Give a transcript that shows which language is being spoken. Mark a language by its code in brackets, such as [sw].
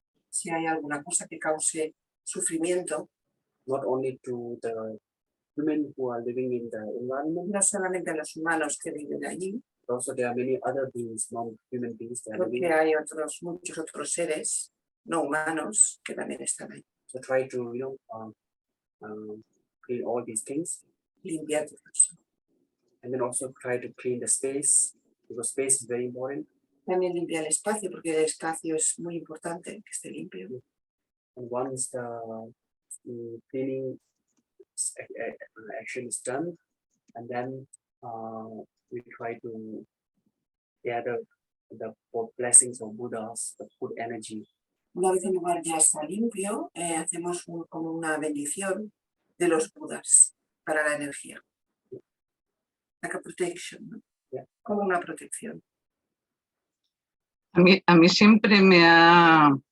[es] Si hay alguna cosa que cause sufrimiento, [en] not only to the human who are living in the environment, [es] no solamente a los humanos que viven allí, [en] but also there are many other beings, non-human beings that are living. [es] porque hay muchos otros seres no humanos que también están ahí. [en] So try to clean all these things, [es] Limpiar todo eso. [en] and then also try to clean the space, because space is very important. [es] También limpiar el espacio, porque el espacio es muy importante que esté limpio. [en] And once the cleaning action is done, and then we try to gather the blessings of Buddhas, the good energy. [es] Una vez el lugar ya está limpio, hacemos como una bendición de los Budas para la energía. [en] Like a protection, ¿no? Yeah. [es] Como una protección. A mí siempre me ha...